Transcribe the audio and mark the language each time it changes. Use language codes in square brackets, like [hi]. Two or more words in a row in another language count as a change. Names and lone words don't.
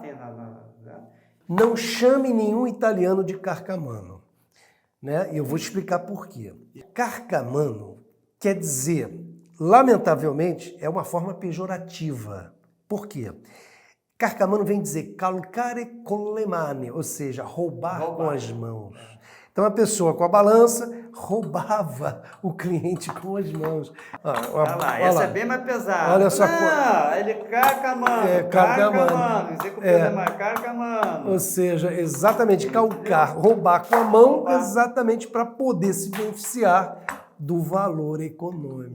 [pt] Não chame nenhum italiano de carcamano, né? Eu vou te explicar por quê. Carcamano quer dizer, lamentavelmente, é uma forma pejorativa. Por quê? Carcamano vem dizer [it] calcare con le mani, [pt] ou seja, roubar com as mãos. Então a pessoa com a balança roubava o cliente com as mãos. Olha lá, essa é bem mais pesada. Olha só. Não, ele carca, mano. Carca, mano. Isso é com peso mais carca, mano. Ou seja, exatamente, calcar, roubar com a mão, exatamente para poder se beneficiar do valor econômico.